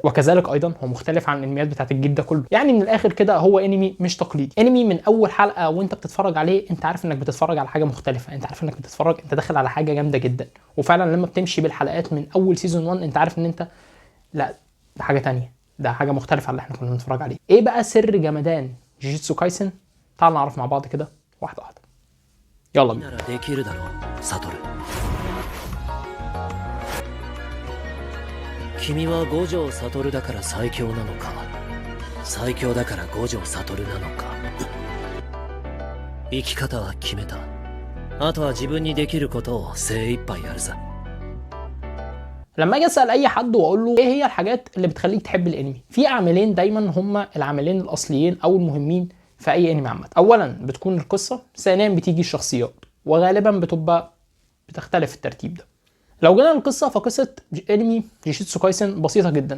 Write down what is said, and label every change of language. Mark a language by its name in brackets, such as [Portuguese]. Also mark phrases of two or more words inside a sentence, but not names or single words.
[Arabic] وكذلك ايضا هو مختلف عن الانميات بتاعت الجيل ده كله. يعني من الاخر كده هو انمي مش تقليدي، انمي من اول حلقه وانت بتتفرج عليه انت عارف انك بتتفرج على حاجه مختلفه، انت عارف انك بتتفرج، انت داخل على حاجه جامده جدا. وفعلا لما بتمشي بالحلقات من اول سيزون 1 انت عارف ان انت لا، ده حاجه تانية، ده حاجه مختلفه عن اللي احنا كنا بنتفرج عليه. ايه بقى سر جمدان جيجيتسو كايسن؟ تعال نعرف مع بعض كده واحده واحده. يلا بينا. [Japanese] 君は五条悟だから最強なのか、最強だから五条悟なのか。生き方は決めた。あとは自分にできることを精一杯やるさ。 [Arabic] لما اجي اسال اي حد واقول له ايه هي الحاجات اللي بتخليك تحب الانمي، في عاملين دايما هما العاملين الاصليين او المهمين في اي انمي عامه. اولا بتكون القصه، ثانيا بتيجي الشخصيات، وغالبا بتبقى بتختلف الترتيب ده. لو جينا للقصه، فقصه انمي جيجيتسو كايسن بسيطه جدا.